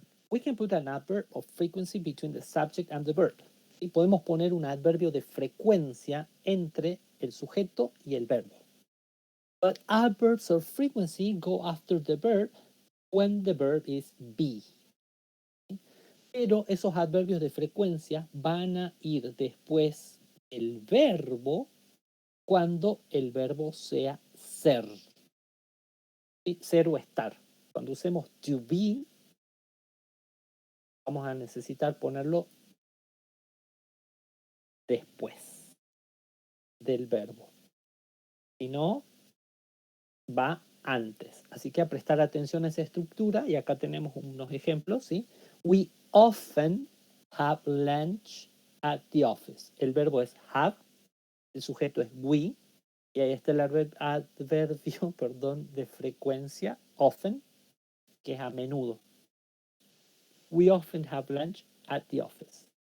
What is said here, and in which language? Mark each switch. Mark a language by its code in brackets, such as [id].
[en] We can put an adverb of frequency between the subject and the verb. [es] Y podemos poner un adverbio de frecuencia entre el sujeto y el verbo. [en] But adverbs of frequency go after the verb when the verb is be. [es] Pero esos adverbios de frecuencia van a ir después del verbo cuando el verbo sea ser. ¿Sí? Ser o estar. Cuando usemos to be, vamos a necesitar ponerlo después del verbo. Si no, va antes. Así que a prestar atención a esa estructura, y acá tenemos unos ejemplos, ¿sí? [en] We often have lunch at the office. [es] El verbo es have, el sujeto es we, y ahí está el adverbio, perdón, de frecuencia, often, que es a menudo. [en] We often have lunch at the office.